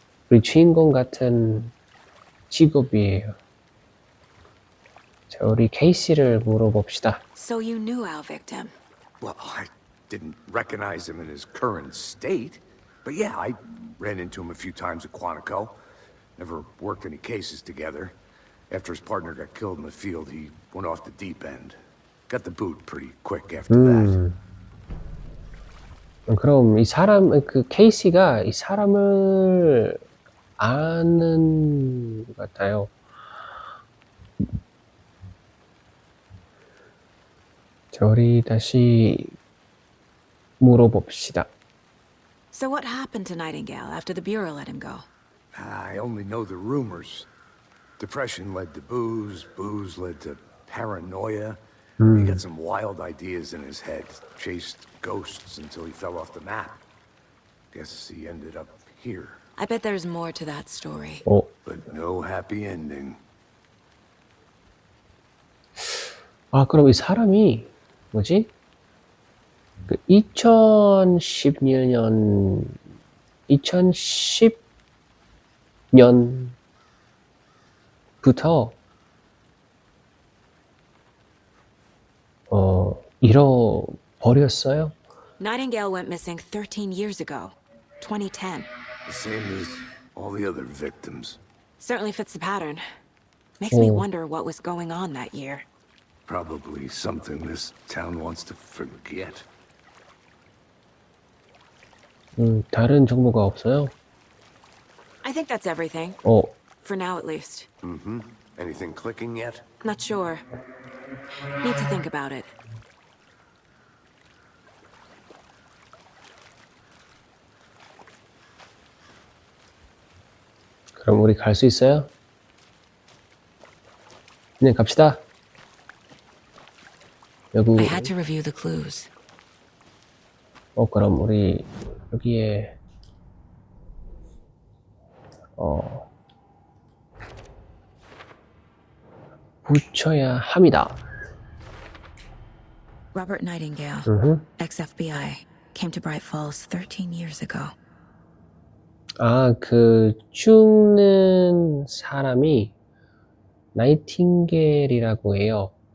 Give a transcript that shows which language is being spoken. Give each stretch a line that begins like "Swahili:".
Korean: 우리 주인공 같은 직업이에요. 자, 우리 케이시를 물어봅시다.
English: So you knew our victim. Well, I didn't recognize him in his current state. But yeah, I ran into him a few times at Quantico. Never worked any cases together. After his partner got killed in the field, he went off the deep end. Got the boot pretty quick after that.
Korean: 그럼 이 사람, 그 케이시가 이 사람을 아는 것 같아요. 자, 우리 다시 물어봅시다.
English: So what happened to Nightingale after the Bureau let him go? I only know the rumors. Depression led to booze, booze led to paranoia. He got some wild ideas in his head, chased ghosts until he fell off the map. Guess he ended up here. I bet there's more to that story. But no happy ending.
Korean: 그럼 이 사람이 뭐지? 그 2010년부터 잃어버렸어요?
English: Nightingale went missing 13 years ago, 2010. The same as all the other victims. Certainly fits the pattern. Makes me wonder what was going on that year. Probably something this town wants to forget.
Korean: 다른 정보가 없어요?
English: I think that's everything. For now, at least. Anything clicking yet? Not sure. Need to think about it.
Korean: 그럼 우리 갈 수 있어요? 그냥 갑시다. 여기
English: I had to review the clues.
Korean: 그럼 우리 여기에 붙여야 합니다.
English: Robert Nightingale, ex-FBI, came to Bright Falls 13 years ago.
Korean: 그 죽는 사람이 나이팅게일이라고 해요.